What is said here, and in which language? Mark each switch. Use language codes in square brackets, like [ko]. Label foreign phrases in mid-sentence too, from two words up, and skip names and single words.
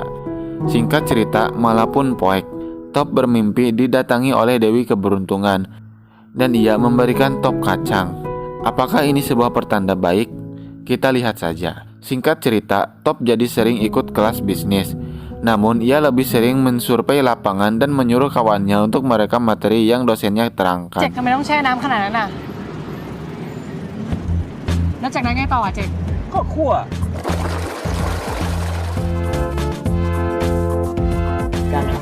[id] Singkat cerita, malah pun poek. Top bermimpi didatangi oleh Dewi Keberuntungan dan ia memberikan Top kacang. Apakah ini sebuah pertanda baik? Kita lihat saja. Singkat cerita, Top jadi sering ikut kelas bisnis. Namun, ia lebih sering mensurvei lapangan dan menyuruh kawannya untuk merekam materi yang dosennya เจ็ก terangkan. [th] ทำไมต้องแช่น้ำขนาดนั้นน่ะแล้วจากนั้นไงต่ออ่ะเจ็ก ก็คั่วกันครับ